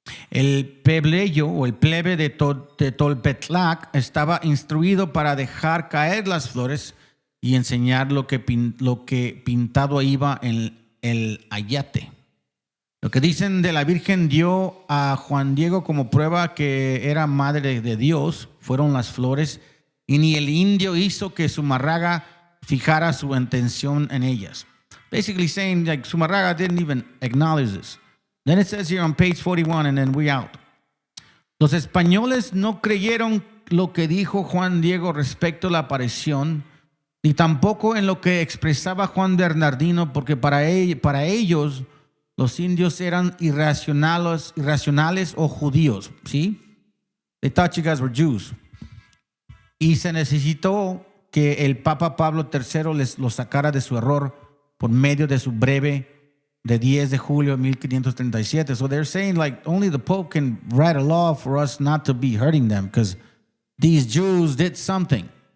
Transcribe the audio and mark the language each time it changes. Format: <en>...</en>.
<es>El plebeyo o el plebe de Tolpetlac estaba instruido para dejar caer las flores y enseñar lo que pintado iba en el ayate. Lo que dicen de la Virgen dio a Juan Diego como prueba que era madre de Dios fueron las flores, y ni el indio hizo que Zumarraga fijara su atención en ellas.</es> <en>Basically saying like Zumarraga didn't even acknowledge this. Then it says here on page 41, and then we out.</en> <es>Los españoles no creyeron lo que dijo Juan Diego respecto a la aparición, ni tampoco en lo que expresaba Juan Bernardino, porque para ellos los indios eran irracionales o judíos, ¿sí?</es> <en>They thought you guys were Jews.</en> <es>Y se necesitó que el Papa Pablo III los sacara de su error por medio de su breve de 10 de julio de 1537.</es> <en>So they're saying like only the Pope can write a law for us not to be hurting them because these Jews did something.</en>